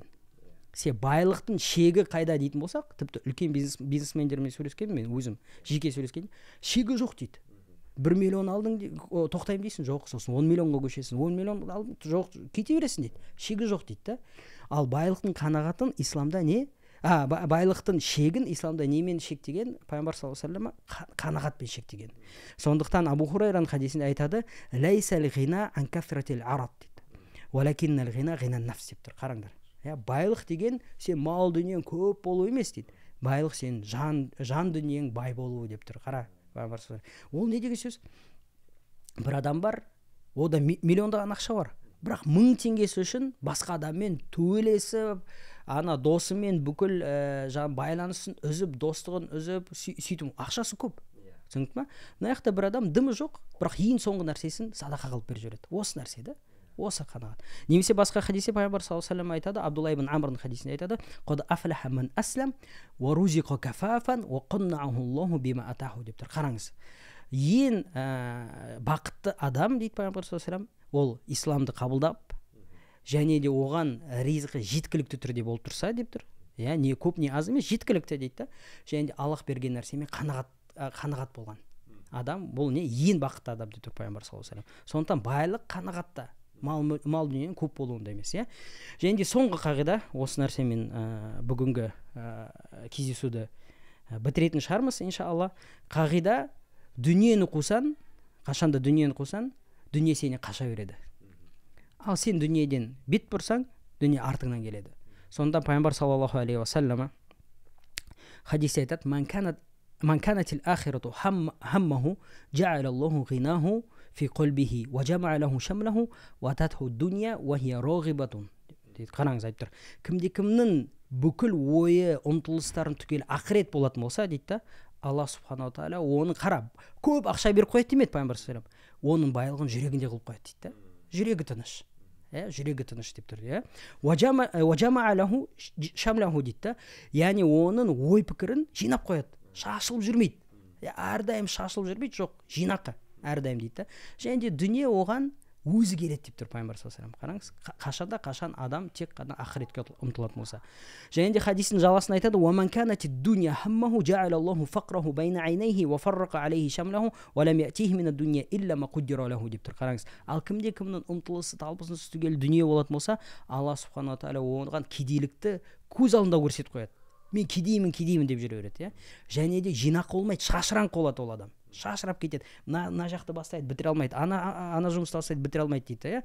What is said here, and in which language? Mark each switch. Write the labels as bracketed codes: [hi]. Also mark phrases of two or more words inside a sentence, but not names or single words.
[kk] Байлықтың шегі қайда дейтін болсақ, тіпті үлкен бизнесмендермен сөйлескен, мен өзім жеке сөйлескен, шегі жоқ дейді. 1 миллион алдың, тоқтаймын дейсің, жоқ, сосын 10 миллионға көшесің, 10 миллион алдың, жоқ, кете бересің дейді. Шегі жоқ дейді. Ал байлықтың қанағатын исламда не? Байлықтың шегін исламда немен шектеген? Пайғамбар [ar] صلى الله عليه وسلم [kk] қанағатпен шектеген. Сондықтан Абу Хурайраның хадисінде айтады, [ar] «ليس الغنى عن كثرة العرض» [kk] дейді. [ar] «ولكن الغنى غنى النفس» [kk] деп тұр. Қараңдар. Байлық деген сен мал дүниең көп болу емес дейді. Байлық сен жан дүниең бай болуы деп тұр. Қара. Ол не деген сөз? Бір адам бар, ода миллиондаған ақша бар. Бірақ 1000 теңгесі үшін басқа адаммен төбелесіп, досымен бүкіл байланысын үзіп, достығын үзіп, сөйтіп ақшасы көп. Түсіндің ме? Мына жақта бір адам дымы жоқ, бірақ ең соңғы нәрсесін садақа қылып беріп жібереді. Осы нәрсе де, осы қанағат. Немесе басқа хадисте Пайғамбар [ar] صلى الله عليه وسلم [kk] айтады, Абдулла ибн Амрның хадисінде айтады, [ar] «قد أفلح من أسلم ورزق كفافا وقنعه الله بما آتاه» [kk] деп тұр. Қараңыз. Ең бақытты адам дейді Пайғамбар [ar] صلى الله عليه وسلم, [kk] ол исламды қабылдап, және де оған ризқы жеткілікті түрде болып тұрса деп тұр. Не көп не аз емес, жеткілікті дейді. Және де Аллах берген нәрсемен қанағат болған адам, бұл не ең бақытты адам деп тұр Пайғамбар [ar] صلى الله عليه وسلم. [kk] Сондықтан байлық қанағатта, мал дүниенің көп болуында емес. Және де соңғы қағида, осы нәрсемен бүгінгі кездесуді бітіретін шығармыз иншалла. Қағида: дүниені қусаң, қашанда дүниені қусаң, дүние сені қаша береді. Ал сен дүниеден бет бұрсаң, дүние артыңнан келеді. Сонда пайғамбар [ar] صلى الله عليه وسلم [kk] хадисте айтады: [ar] "من كانت الآخرة همه جعل الله غناه في قلبه وجمع له شمله وأتته الدنيا وهي راغبة." [kk] дейді. Қараңыз, айтып тұр. Кімде-кімнің бүкіл ойы, ұмтылыстарын түгел ақырет болатын болса, дейді да, Алла [ar] سبحانه وتعالى [kk] оны қарап, көп ақша беріп қояды демеді пайғамбар [ar] صلى الله عليه وسلم. [kk] Оның байлығын жүрегінде қылып қояды дейді да. Жүрегі тыныш. Жүрегі тыныш деп тұр. [ar] وجمع له شمله [kk] дейді да. Яғни оның ой пікірін жинап қояды. Шашылып жүрмейді. Әрдайым шашылып жүрмейді, жоқ, жинақы әрдайым дейді да. Және де дүние оған өзі келеді деп тұр пайғамбар [ar] صلى الله عليه وسلم. [kk] Қашан адам тек қана ақыретке ұмтылатын болса. Және де хадистің жалғасын айтады: [ar] "ومن كانت الدنيا همه جعل الله فقره بين عينيه وفرق عليه شمله ولم يأته من الدنيا إلا ما قدر له" [kk] деп тұр. Қараңыз, ал кімде-кімнің ұмтылысы, талпынысы түгел дүние болатын болса, Алла [ar] سبحانه وتعالى [kk] оған кедейлікті көз алдында көрсетіп қояды. Мен кедеймін деп жүре береді. Және де жинақы болмайды, шашыраңқы болады ол адам. Шашырап кетеді. Мына жақты бастайды, бітіре алмайды. Ана жұмысты бастайды, бітіре алмайды дейді.